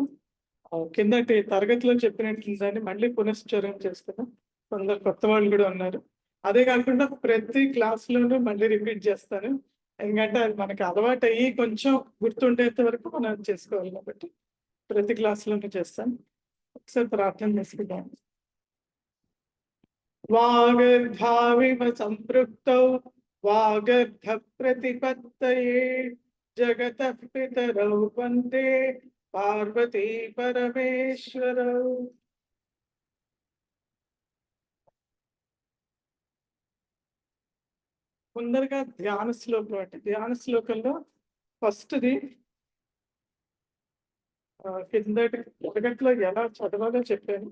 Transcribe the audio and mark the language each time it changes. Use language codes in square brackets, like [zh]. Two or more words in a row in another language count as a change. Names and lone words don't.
[te] కిందటి తరగతిలో చెప్పినట్లు దాన్ని మళ్ళీ పునశ్చరణ చేసుకున్నాం. కొందరు కొత్త వాళ్ళు కూడా ఉన్నారు. అదే కాకుండా ప్రతి క్లాస్‌లోనూ మళ్ళీ రిపీట్ చేస్తాను. ఎందుకంటే అది మనకి అలవాటు అయ్యి కొంచెం గుర్తుండేంత వరకు మనం చేసుకోవాలి కాబట్టి ప్రతి క్లాస్‌లోనూ చేస్తాను. ఒకసారి ప్రార్థన చేసుకుందాం. [sa] वागर्धाविव सम्पृक्तौ वागर्धप्रतिपत्तये जगतः पितरौ वन्दे पार्वती परमेश्वरौ. [te] ముందరగా ధ్యాన శ్లోకం అంటే ధ్యాన శ్లోకంలో ఫస్ట్‌ది కిందటి తరగతిలో ఎలా చదవాలో చెప్పాను.